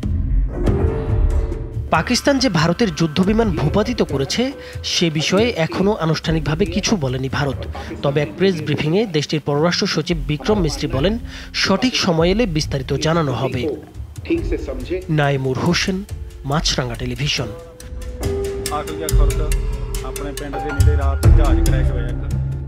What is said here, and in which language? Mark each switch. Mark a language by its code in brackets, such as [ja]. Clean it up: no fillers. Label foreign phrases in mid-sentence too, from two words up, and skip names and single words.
[bn] পাকিস্তান যে ভারতের যুদ্ধবিমান ভূপাতিত করেছে সে বিষয়ে এখনও আনুষ্ঠানিকভাবে কিছু বলেনি ভারত। তবে এক প্রেস ব্রিফিংয়ে দেশটির পররাষ্ট্র সচিব বিক্রম মিস্ত্রি বলেন সঠিক সময় এলে বিস্তারিত জানানো হবে। নাইমুর হোসেন, মাছরাঙ্গা টেলিভিশন। [pa] ਆਪਣੇ ਪਿੰਡ ਦੇ ਨੇੜੇ ਰਾਤ ਜਹਾਜ਼ ਕ੍ਰੈਸ਼ ਹੋਇਆ ਇੱਕ।